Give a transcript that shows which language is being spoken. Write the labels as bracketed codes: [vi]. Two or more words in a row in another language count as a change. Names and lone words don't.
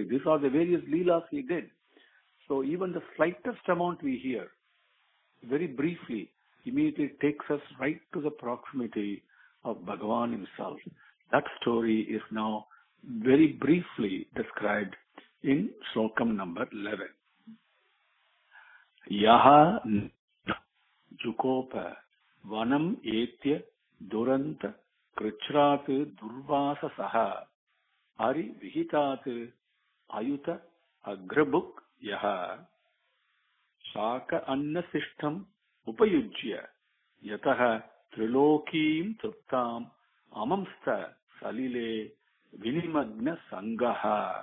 [en] These are the various leelas he did. So even the slightest amount we hear, very briefly, immediately takes us right to the proximity of Bhagavan himself. That story is now very briefly described in slokam number 11. [sa] यः जुगोप वनम् एत्य दुरन्त कृच्छ्रात् दुर्वासा सह अरि विहितात् अयुत अग्रभुक् यः शाक अन्नशिष्टम् उपयुज्य यतः त्रिलोकीं तृप्ताम् अमंस्त सलिले विनिमग्न सङ्घः.